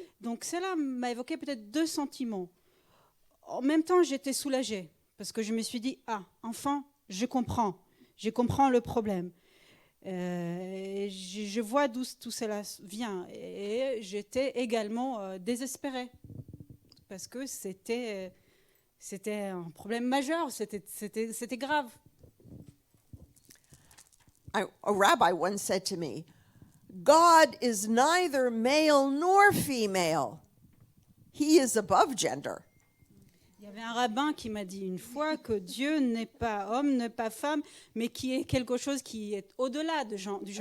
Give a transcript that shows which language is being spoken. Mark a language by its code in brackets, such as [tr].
[fr] Donc, cela m'a évoqué peut-être deux sentiments. En même temps, j'étais soulagée parce que je me suis dit, enfin, je comprends le problème. Je vois d'où tout cela vient. Et j'étais également désespérée parce que c'était un problème majeur, c'était grave. [en] A rabbi once said to me, God is neither male nor female. He is above gender. [fr] Il y avait un rabbin qui m'a dit une fois que Dieu n'est pas homme, n'est pas femme, mais qui est quelque chose qui est au-delà du genre.